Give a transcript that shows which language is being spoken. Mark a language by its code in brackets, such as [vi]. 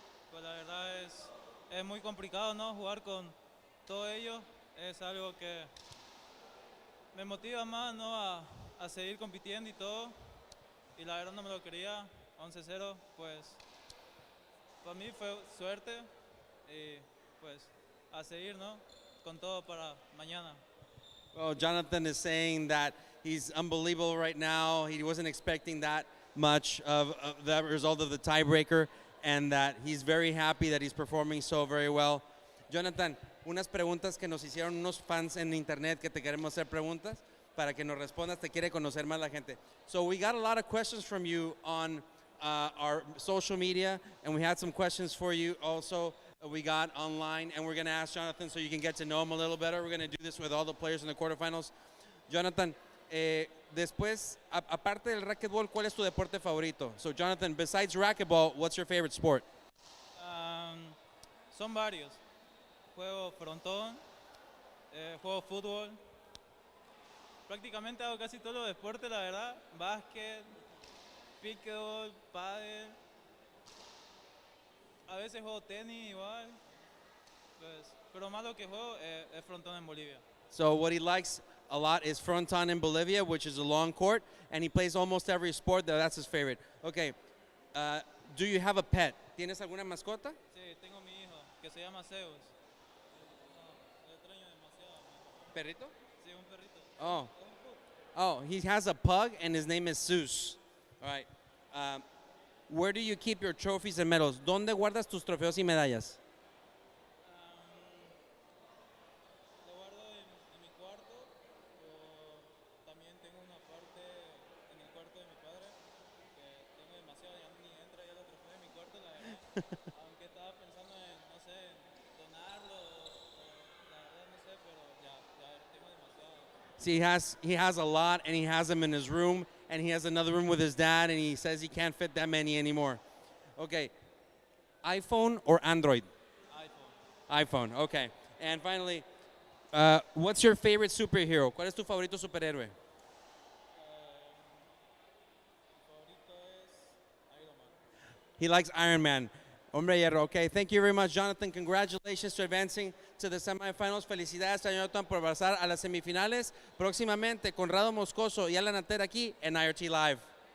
[es] Pues la verdad es muy complicado, ¿no? Jugar con todo ello es algo que me motiva más, ¿no? A seguir compitiendo y todo. Y la verdad no me lo quería. 11-0, pues para mí fue suerte y pues a seguir, ¿no? Con todo para mañana. [en] Well, JHONATAN is saying that he's unbelievable right now. He wasn't expecting that much of the result of the tiebreaker, and that he's very happy that he's performing so very well. [es] JHONATAN, unas preguntas que nos hicieron unos fans en internet que te queremos hacer preguntas para que nos respondas. Te quiere conocer más la gente. [en] So we got a lot of questions from you on our social media, and we had some questions for you also we got online, and we're going to ask JHONATAN so you can get to know him a little better. We're going to do this with all the players in the quarterfinals. [es] JHONATAN, después, aparte del racquetball, ¿cuál es tu deporte favorito? [en] So JHONATAN, besides racquetball, what's your favorite sport? [es] Son varios. Juego frontón, juego fútbol. Prácticamente hago casi todos los deportes, la verdad. Básquet, pickleball, pádel. A veces juego tenis igual. Pues, pero más lo que juego es frontón en Bolivia. [en] So what he likes a lot is fronton in Bolivia, which is a long court, and he plays almost every sport. That's his favorite. Okay, do you have a pet? [es] ¿Tienes alguna mascota? Sí, tengo mi hijo, que se llama Zeus. Lo extraño demasiado. ¿Perrito? Sí, un perrito. [en] Oh, he has a pug, and his name is Zeus. All right. Where do you keep your trophies and medals? [es] ¿Dónde guardas tus trofeos y medallas? Lo guardo en mi cuarto, o también tengo una parte en el cuarto de mi padre, que tengo demasiado, ya ni entra ya los trofeos en mi cuarto, la verdad. Aunque estaba pensando en, no sé, donarlo, la verdad no sé, pero ya tengo demasiado. [en] See, he has a lot, and he has them in his room, and he has another room with his dad, and he says he can't fit that many anymore. Okay, iPhone or Android? iPhone, okay. And finally, what's your favorite superhero? [es] ¿Cuál es tu favorito superhéroe? Favorito es Iron Man. [en] He likes Iron Man. [es] Hombre hierro. [en] Okay, thank you very much, JHONATAN. Congratulations to advancing to the semifinals. [es] Felicidades a JHONATAN por pasar a las semifinales. Próximamente, Conrado Moscoso y Alan Ater aquí en IRT Live.